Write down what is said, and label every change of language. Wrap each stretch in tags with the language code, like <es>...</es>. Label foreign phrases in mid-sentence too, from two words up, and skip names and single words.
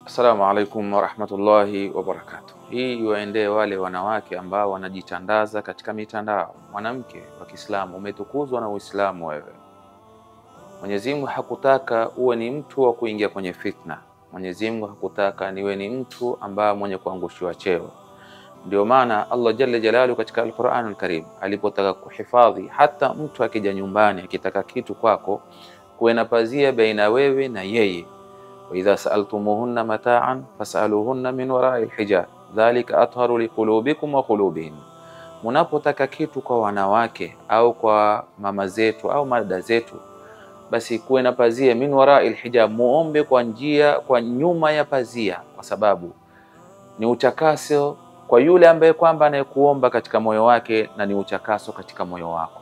<ar>السلام عليكم ورحمة الله وبركاته.</ar> <sw>Hii waendee wale wanawake ambao wanajitandaza katika mitandao. Mwanamke wa Kiislamu umetukuzwa na Uislamu wewe. Mwenyezi Mungu hakutaka uwe ni mtu wa kuingia kwenye fitna. Mwenyezi Mungu hakutaka niwe ni mtu ambaye mwenye kuangushiwa cheo. Ndio maana Allah</sw> <ar>جل جلاله</ar> <sw>katika Al-Qur'an Al-Karim alipotaka kuhifadhi hata mtu akija nyumbani akitaka kitu kwako, kuwe na pazia baina wewe na yeye.</sw> <ar>وإذا سألتموهن متاعا فاسألوهن من وراء الحجاب ذلك أطهر لقلوبكم وقلوبهن.</ar> <sw>Munapotaka kitu kwa wanawake au kwa mama zetu au madada zetu, basi kuwe na pazia</sw> <ar>من وراء الحجاب,</ar> <sw>muombe kwa nyuma ya pazia, kwa sababu ni uchakaso kwa yule ambaye kwamba anayekuomba katika moyo wake na ni uchakaso katika moyo wako.</sw>